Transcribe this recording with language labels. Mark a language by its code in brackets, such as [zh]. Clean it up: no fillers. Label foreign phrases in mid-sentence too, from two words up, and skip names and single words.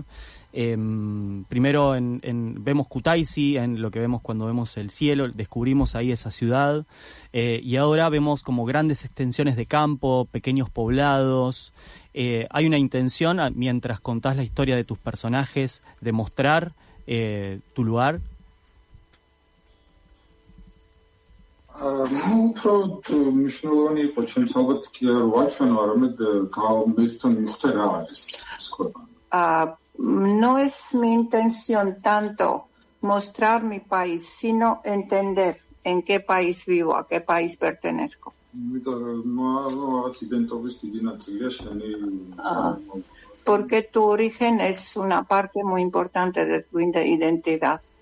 [es] Primero vemos Kutaisi, en lo que vemos cuando vemos el cielo, descubrimos ahí esa ciudad, y ahora vemos como grandes extensiones de campo, pequeños poblados. Hay una intención, mientras contás la historia de tus personajes, de mostrar tu lugar. [ka] მნიშვნელოვანი იყო ჩემს ალბათ კი არ ვაჩვენო, არამედ გამესთან მივხვდე რა არის ეს ქვეყანა. [es] No es mi intención tanto mostrar mi país, sino entender en qué país vivo, a qué país pertenezco. Porque tu origen es una parte muy importante de tu identidad.